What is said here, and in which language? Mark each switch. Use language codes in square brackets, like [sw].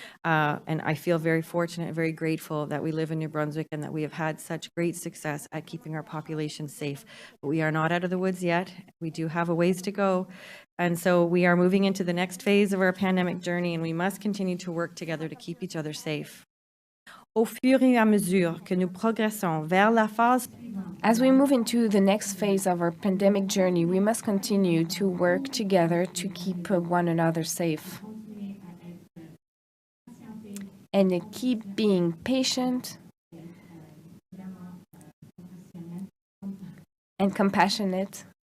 [en] And I feel very fortunate and very grateful that we live in New Brunswick and that we have had such great success at keeping our population safe. But we are not out of the woods yet. We do have a ways to go. And so we are moving into the next phase of our pandemic journey, and we must continue to work together to keep each other safe. [fr] Au fur et à mesure que nous progressons vers la phase. [en] As we move into the next phase of our pandemic journey, we must continue to work together to keep one another safe. And keep being patient and compassionate.